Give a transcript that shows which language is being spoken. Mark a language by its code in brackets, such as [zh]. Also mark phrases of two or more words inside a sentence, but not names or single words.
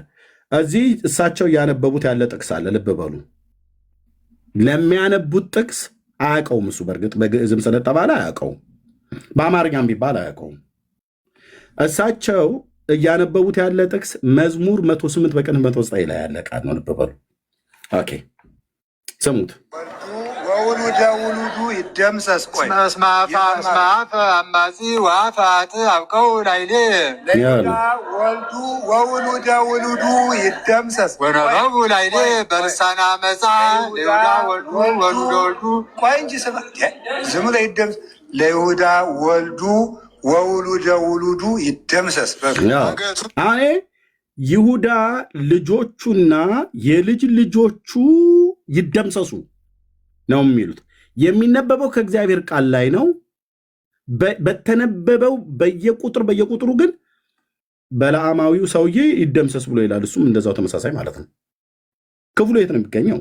[am] እዚህ እሳቸው እያነበቡት ያለ ጥቅስ አለ። ልብ በሉ። ለሚያነቡት ጥቅስ አያውቀውም እሱ። በእርግጥ በግዕዝም ስለተባለ አያውቀውም፣ በአማርኛም ቢባል አያውቀውም። እሳቸው እያነበቡት ያለ ጥቅስ መዝሙር 108 በቅንፍ 109 ላይ ያለ ቃል ነው። ልብ በሉ። ኦኬ ስሙት። [gez] ወውሉደ ውሉዱ ይደምሰስ። ቆይ እስመ አፈ አማጺ ወአፈ ኃጥእ አብቀው ላዕሌ ወልዱ ወውሉደ ውሉዱ ይደምሰስ ወነበቡ ላዕሌ በልሳነ ዓመፃ ለይሁዳ ወልዱ ወሉደ ወልዱ። [am] ቆይ እንጂ ስማ፣ ዝም ብለህ [gez] ይደምሰስ። ለይሁዳ ወልዱ ወውሉደ ውሉዱ ይደምሰስ። [am] አኔ ይሁዳ ልጆቹና የልጅ ልጆቹ ይደምሰሱ ነው የሚሉት። የሚነበበው ከእግዚአብሔር ቃል ላይ ነው። በተነበበው በየቁጥሩ ግን በለዓማዊው ሰውዬ ይደምሰስ ብሎ ይላል። እሱም እንደዛው ተመሳሳይ ማለት ነው። ክፍሉ የት ነው የሚገኘው?